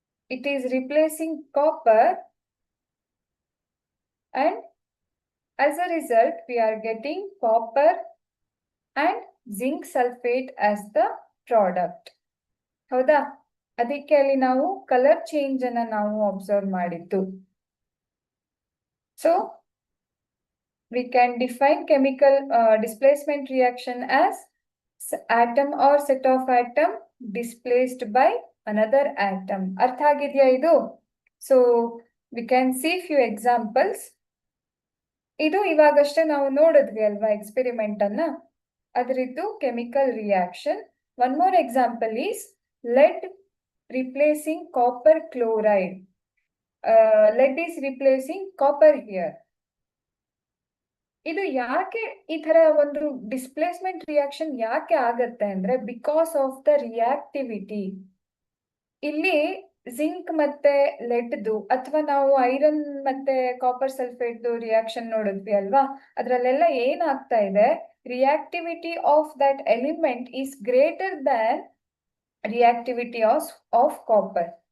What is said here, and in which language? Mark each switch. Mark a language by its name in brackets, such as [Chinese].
[English] It is replacing copper and as a result we are getting copper and zinc sulfate as the product. [Kannada] ಹೌದಾ? ಅದಕ್ಕೆ ಅಲ್ಲಿ ನಾವು colour change ಅನ್ನ ನಾವು observe ಮಾಡಿದ್ದು. [English] So we can define chemical displacement reaction as atom or set of atom displaced by another atom. [Kannada] ಅರ್ಥ ಆಗಿದೆಯಾ ಇದು? [English] So we can see few examples. [Kannada] ಇದು ಇವಾಗಷ್ಟೇ ನಾವು ನೋಡಿದ್ವಿ ಅಲ್ವಾ ಎಕ್ಸ್ಪೆರಿಮೆಂಟ್ ಅನ್ನ, ಅದರದ್ದು chemical reaction. [English] One more example is lead replacing copper chloride. lead is replacing copper here. [Kannada] ಇದು ಯಾಕೆ ಈ ತರ ಒಂದು ಡಿಸ್ಪ್ಲೇಸ್ಮೆಂಟ್ ರಿಯಾಕ್ಷನ್ ಯಾಕೆ ಆಗತ್ತೆ ಅಂದ್ರೆ, [English] Because of the reactivity. [Kannada] ಇಲ್ಲಿ ಜಿಂಕ್ ಮತ್ತೆ ಲೆಡ್ದು ಅಥವಾ ನಾವು ಐರನ್ ಮತ್ತೆ ಕಾಪರ್ ಸಲ್ಫೇಟ್ ರಿಯಾಕ್ಷನ್ ನೋಡಿದ್ವಿ ಅಲ್ವಾ, ಅದ್ರಲ್ಲೆಲ್ಲ ಏನಾಗ್ತಾ ಇದೆ, [English] Reactivity of that element is greater than reactivity of copper.